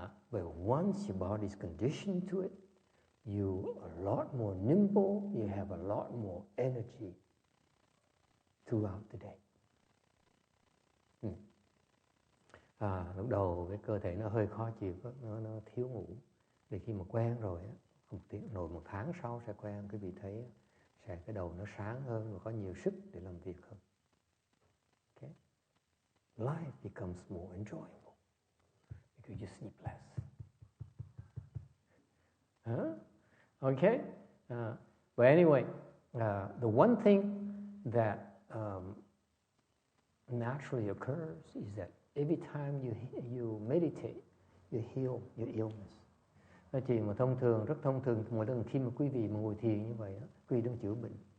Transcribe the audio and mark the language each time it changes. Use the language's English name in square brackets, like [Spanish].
[English] But once your body's conditioned to it, you're a lot more nimble, you have a lot more energy throughout the day. [Vietnamese] Lúc đầu cái cơ thể nó hơi khó chịu, nó thiếu ngủ. Thì khi mà quen rồi, 1 tháng sau sẽ quen, quý vị thấy cái đầu nó sáng hơn và có nhiều sức để làm việc hơn. [English] Okay? Life becomes more enjoyable because you sleep less. Okay? But anyway, the one thing that naturally occurs is that every time you meditate, you heal your illness. [Vietnamese] Nó chuyện mà rất thông thường, mỗi lần khi mà quý vị mà ngồi thiền như vậy, quý vị đang chữa bệnh.